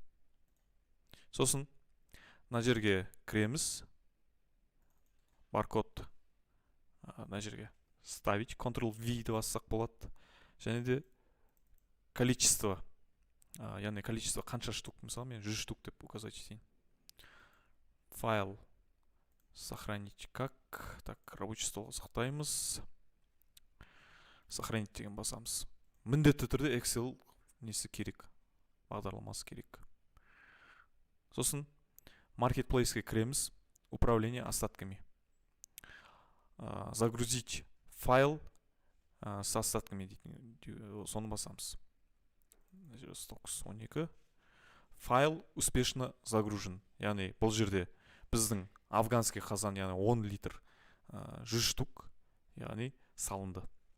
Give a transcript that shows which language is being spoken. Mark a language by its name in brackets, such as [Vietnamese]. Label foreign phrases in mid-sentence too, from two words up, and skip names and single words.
[Kazakh] Сосын мына жерге кіреміз. Баркод мына жерге ставить, Ctrl-V деп бассақ болады. Және де количество, яғни количество қанша штук, мысалы, мен 100 штук деп указать етейін. [Russian] Файл сохранить как. Так, рабочий стол сақтаймыз. [Kazakh] Сохранить деген басамыз. Міндетті түрде Excel несі керек, бағдарламасы керек. Сосын Marketplace'ке кіреміз. [Russian] Управление остатками. Загрузить файл с остатками [Kazakh] дейтін, соны басамыз. [Russian] 912. Файл успешно загружен. [Kazakh] Яғни бұл жерде біздің афганский қазан, яғни 10 литр 100 штук, яғни салынды.